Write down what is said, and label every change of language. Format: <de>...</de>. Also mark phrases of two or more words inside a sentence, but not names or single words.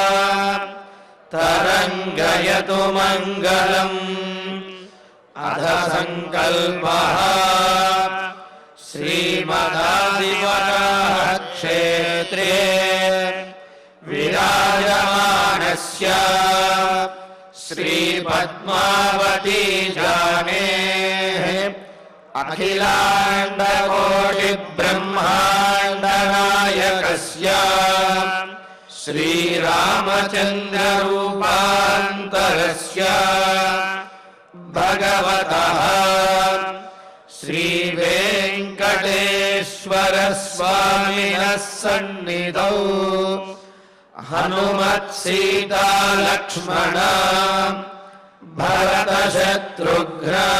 <sa>తరంగయతు మంగళం అధ సంకల్పః శ్రీమదాదివరాహ క్షేత్రే విరాజమానస్య శ్రీ పద్మావతీ జానేః अखिलाण्डकोटिब्रह्माण्डनायकस्य श्रीरामचन्द्ररूपान्तरस्य भगवतः श्रीवेङ्कटेश्वरस्वामिनः सन्निधौ हनुमत्सीता लक्ष्मण भरतशत्रुघ्न</sa>